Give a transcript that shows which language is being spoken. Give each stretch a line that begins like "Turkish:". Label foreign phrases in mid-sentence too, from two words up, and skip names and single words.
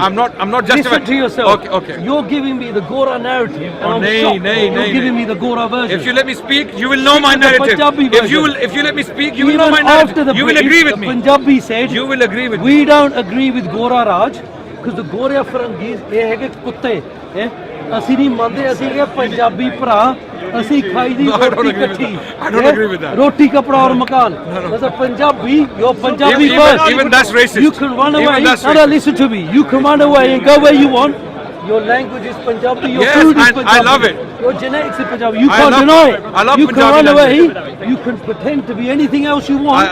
English: I'm not justifying. Listen to yourself. Okay. You're giving me the Gora narrative, and I'm shocked. You're giving me the Gora version. If you let me speak, you will know my narrative. If you let me speak, you will know my narrative. You will agree with me. Punjabi said, you will agree with me. We don't agree with Gora Raj, because the Goria Farangis,
Punjabi: ਇਹ ਹੈਗੇ ਕੁੱਤੇ ਅਸੀਂ ਨਹੀਂ ਮੰਨਦੇ ਅਸੀਂ ਇਹ ਪੰਜਾਬੀ ਭਰਾ ਅਸੀਂ ਖਾਈ ਦੀ ਰੋਟੀ ਇਕੱਠੀ
English: I don't agree with that.
Hindi: रोटी कपड़ा और मकान
English: as a Punjabi you're Punjabi first even that's racist. you can run away no, listen to me you can run away and go where you want. Your language is Punjabi, your food is Punjabi. I love it. Your genetics is Punjabi. You can't deny it. I love you Punjabi can run language. away. You can pretend to be anything else you want.